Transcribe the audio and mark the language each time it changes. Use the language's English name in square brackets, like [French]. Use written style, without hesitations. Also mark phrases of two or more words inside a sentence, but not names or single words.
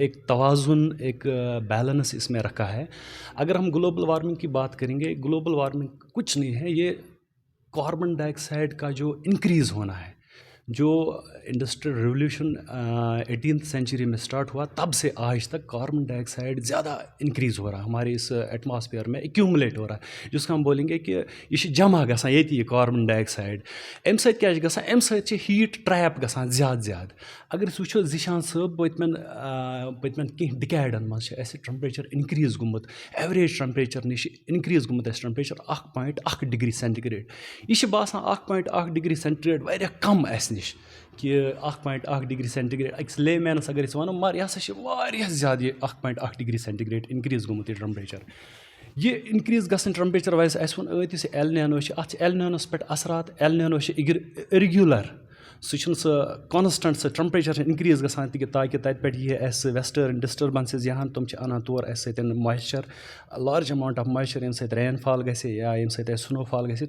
[Urdu] ایک توازن, ایک بیلنس اس میں رکھا ہے. اگر ہم [English] global warming [Urdu] کی بات کریں گے, [English] global warming [Urdu] کچھ نہیں ہے, یہ [English] carbon dioxide [Urdu] کا جو انکریز ہونا ہے. جو [English] industrial revolution 18th century [Urdu] میں سٹارٹ ہوا, تب سے آج تک [English] carbon dioxide [Urdu] زیادہ انکریز ہو رہا ہے ہمارے اس ایٹماسفیئر میں, ایکیومولیٹ ہو رہا ہے, جس کو ہم بولیں گے کہ یہ [Kashmiri] جمع گژھان ییٚتہِ [Urdu] یہ [English] carbon dioxide. [Kashmiri] اَمہِ سۭتۍ کیٛاہ چھِ گژھان؟ اَمہِ سۭتۍ چھِ ہیٖٹ ٹرٛیپ گژھان زیادٕ زیادٕ. اگر أسۍ وٕچھو ذیشان صٲب, پٔتمٮ۪ن کینٛہہ ڈِکیڈَن منٛز چھِ اَسہِ [English] temperature increase [Kashmiri] گوٚمُت [English] average temperature [Kashmiri] نِش اِنکرٛیٖز گوٚمُت اَسہِ [English] temperature 1.1 degree centigrade. [Kashmiri] یہِ چھِ باسان [English] 1.1 degree centigrade [Kashmiri] واریاہ کَم اَسہِ نِش کہ [English] 1.1 degree centigrade [Kashmiri] أکِس لے مینَس اگر أسۍ وَنو, مگر یہِ ہسا چھِ واریاہ زیادٕ یہِ [English] 1.1 degree centigrade increase [Kashmiri] گوٚمُت یہِ ٹرٛمپریچَر. یہِ اِنکرٛیٖز گژھن ٹرٛمپریچَر وایز اَسہِ ووٚن ٲدۍ یُس ایل نینو چھِ, اَتھ چھِ ایل نینوَس پٮ۪ٹھ اثرات. ایل نینو چھِ اِرگیوٗلَر, سُہ چھُنہٕ سُہ کانسٹنٛٹ سُہ ٹرٛمپریچَر چھِ اِنکرٛیٖز گژھان تاکہِ تَتہِ پٮ۪ٹھ یی اَسہِ [English] western disturbances [Kashmiri] یِہَن, تِم چھِ اَنان تور اَسہِ سۭتۍ مایِسچَر, [English] large amount of moisture, [Kashmiri] ییٚمہِ سۭتۍ [English] rain fall [Kashmiri] گژھِ یا ییٚمہِ سۭتۍ اَسہِ [English] snow fall [Kashmiri] گژھِ.